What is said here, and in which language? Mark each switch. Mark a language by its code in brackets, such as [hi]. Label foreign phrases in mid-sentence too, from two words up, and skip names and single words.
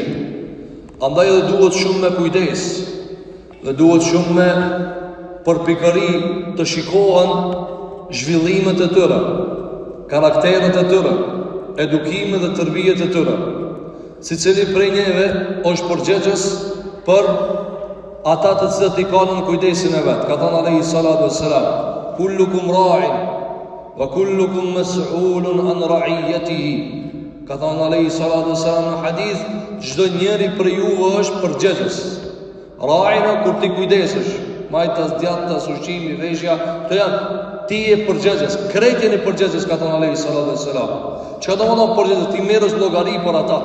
[sq] Andaj edhe duhet shumë me kujdes, dhe duhet shumë me përpikëri të shikohen zhvillimet e tyre, karakteret e tyre, edukimet dhe tërbijet e tyre. Sicili prej neve është përgjegjës për ata të cilët i kanë në kujdesin e vet. Ka thënë [ar] عليه الصلاة والسلام كلكم راع وكلكم مسؤول عن رعيته. [sq] Ka thënë [ar] عليه الصلاة والسلام [sq] në hadith, çdo njeri për juve është përgjegjës. Ra'ina, kur ti kujdesesh, majtas, djathtas, ushqimi, veshja, të janë, ti je përgjegjës, krejt jeni përgjegjës, ka thënë [ar] عليه الصلاة والسلام. [sq] Çka do të thonë përgjegjës? Ti merresh llogari për ata.